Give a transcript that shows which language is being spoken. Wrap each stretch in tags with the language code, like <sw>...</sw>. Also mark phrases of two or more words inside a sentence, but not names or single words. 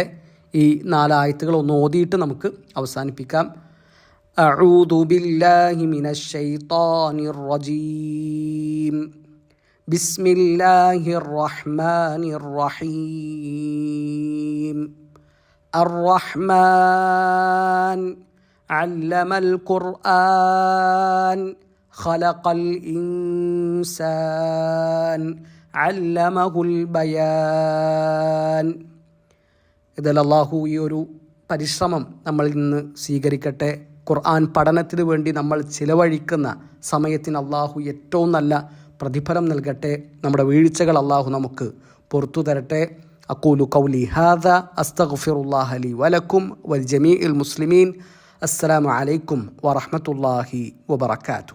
<ml>ഈ 4 ആയത്തുകൾ ഒന്ന് ഓതിയിട്ട് നമുക്ക് അവസാനിപ്പിക്കാം.</ml> <ar>أعوذ بالله من الشيطان الرجيم. بسم الله الرحمن الرحيم. الرحمن علم القرآن خلق الإنسان علمه البيان.</ar> <ml>ഇതിൽ അള്ളാഹു ഈ ഒരു പരിശ്രമം നമ്മളിൽ നിന്ന് സ്വീകരിക്കട്ടെ. ഖുർആൻ പഠനത്തിന് വേണ്ടി നമ്മൾ ചിലവഴിക്കുന്ന സമയത്തിന് അള്ളാഹു ഏറ്റവും നല്ല പ്രതിഫലം നൽകട്ടെ. നമ്മുടെ വീഴ്ചകൾ അള്ളാഹു നമുക്ക് പുറത്തു തരട്ടെ.</ml> <ar>أقول قولي هذا أستغفر الله لي ولكم ولجميع المسلمين. السلام عليكم ورحمة الله وبركاته.</ar>